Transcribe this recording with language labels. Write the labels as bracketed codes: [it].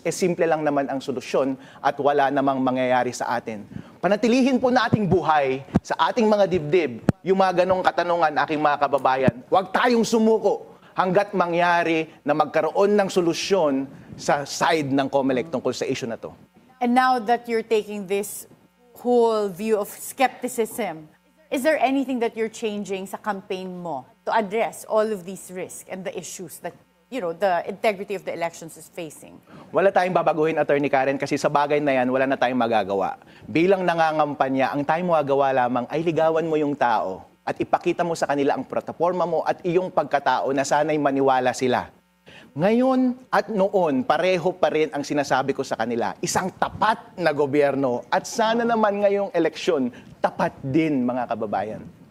[tl] Simple lang naman ang solusyon at wala namang mangyayari sa atin. Panatilihin po nating buhay sa ating mga dibdib yung mga ganong katanungan, aking mga kababayan. Huwag tayong sumuko hanggat mangyari na magkaroon ng solusyon sa side ng COMELEC tungkol sa issue na to. [en] And now that you're taking this whole view of skepticism, is there anything that you're changing [tl] sa campaign mo [en] to address all of these risks and the issues that the integrity of the elections is facing? [tl] Wala tayong babaguhin, Attorney Karen, kasi sa bagay na yan, wala na tayong magagawa. Bilang nangangampanya, ang tayong magagawa lamang ay ligawan mo yung tao at ipakita mo sa kanila ang plataforma mo at iyong pagkatao na sana'y maniwala sila. Ngayon at noon, pareho pa rin ang sinasabi ko sa kanila, isang tapat na gobyerno at sana naman ngayong eleksyon, tapat din, mga kababayan.